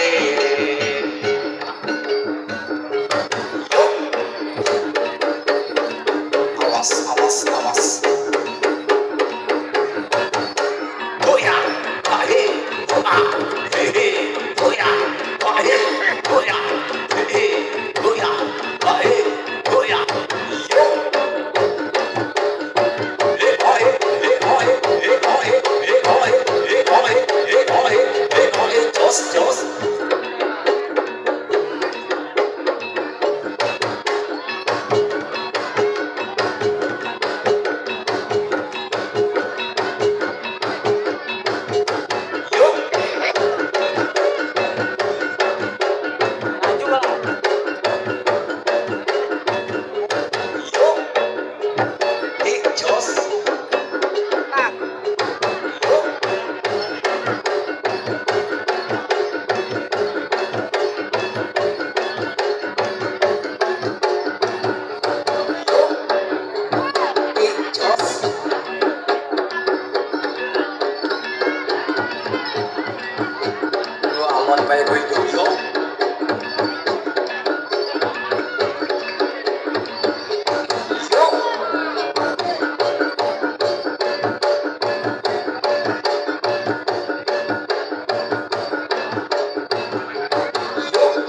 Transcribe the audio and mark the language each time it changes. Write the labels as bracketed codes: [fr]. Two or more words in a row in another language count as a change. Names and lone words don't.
[id] Awas, awas, awas. Goyang, ahe, goyang, hehe, goyang, ahe, goyang, hehe, goyang, ahe, goyang. Yo. Ahe, ahe, ahe, ahe, ahe, jos, jos. Yo. Yo. Jos. Yo. Jos. [jv] Lu aman bae kowe itu yo. Yo. Yo.